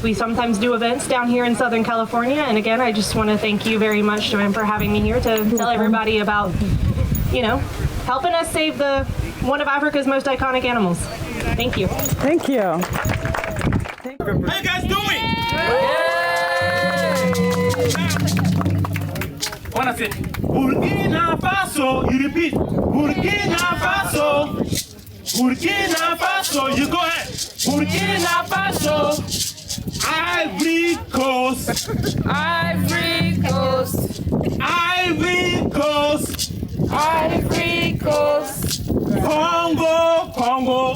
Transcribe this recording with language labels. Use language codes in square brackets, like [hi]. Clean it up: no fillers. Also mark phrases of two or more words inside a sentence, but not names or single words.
[en] We sometimes do events down here in Southern California. And again, I just want to thank you very much, Joanne, for having me here to tell everybody about, helping us save one of Africa's most iconic animals. Thank you. Thank you. How you guys doing? Wanna say Burkina Faso, you repeat. Burkina Faso. Burkina Faso, you go ahead. Burkina Faso. Ivory Coast. Ivory Coast. Ivory Coast. Ivory Coast. Congo, Congo.